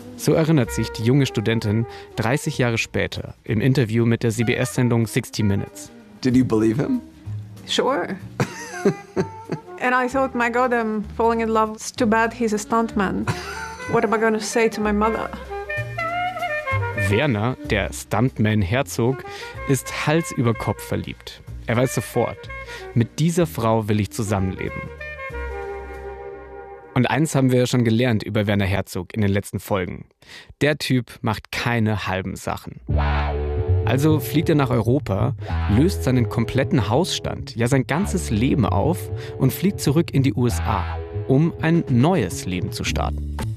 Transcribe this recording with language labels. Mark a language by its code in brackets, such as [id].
[de] So erinnert sich die junge Studentin 30 Jahre später im Interview mit der CBS-Sendung 60 Minutes. [en] Did you believe him? Sure. And I thought, my God, I'm falling in love. It's too bad he's a stuntman. What am I going to say to my mother? [de] Werner, der Stuntman Herzog, ist Hals über Kopf verliebt. Er weiß sofort, mit dieser Frau will ich zusammenleben. Und eins haben wir ja schon gelernt über Werner Herzog in den letzten Folgen. Der Typ macht keine halben Sachen. Also fliegt er nach Europa, löst seinen kompletten Hausstand, ja sein ganzes Leben auf und fliegt zurück in die USA, um ein neues Leben zu starten.